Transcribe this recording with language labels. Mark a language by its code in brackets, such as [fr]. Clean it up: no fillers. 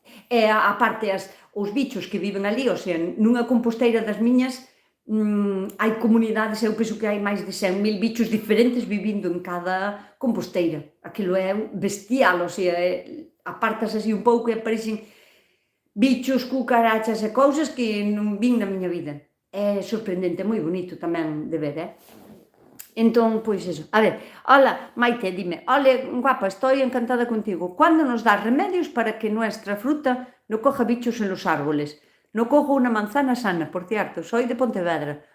[gl] E aparte, os bichos que viven ali, o sea, nunha composteira das miñas, hai comunidades, eu penso que hai máis de 100.000 bichos diferentes vivindo en cada composteira. Aquilo é bestial, o sea, apartas así un pouco e aparecen bichos, cucarachas e cousas que non vin na miña vida. É sorprendente, moi bonito tamén de ver, Entón, pois eso. [es] A ver, hola, Maite, dime, ole, guapa, estoy encantada contigo. ¿Cuándo nos das remedios para que nuestra fruta no coja bichos en los árboles? No cojo unha manzana sana, por cierto, soy de Pontevedra.